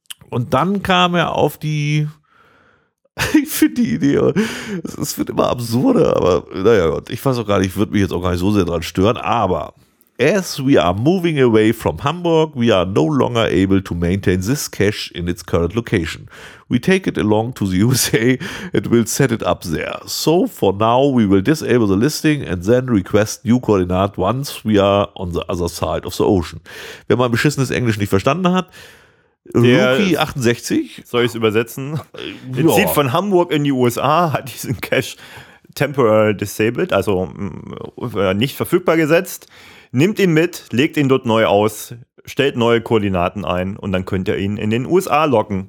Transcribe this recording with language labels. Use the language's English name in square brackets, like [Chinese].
[German] Und dann kam er auf die... Ich finde die Idee, es wird immer absurder, aber naja, Gott, ich weiß auch gar nicht, ich würde mich jetzt auch gar nicht so sehr dran stören, aber [English] as we are moving away from Hamburg, we are no longer able to maintain this cache in its current location. We take it along to the USA and will set it up there. So for now, we will disable the listing and then request new coordinate once we are on the other side of the ocean. [German] Wer mein beschissenes Englisch nicht verstanden hat, Rookie 68. Soll ich es übersetzen? Ja. Zieht von Hamburg in die USA, hat diesen Cache [English] temporary disabled, [German] also nicht verfügbar gesetzt, nimmt ihn mit, legt ihn dort neu aus, stellt neue Koordinaten ein und dann könnt ihr ihn in den USA locken.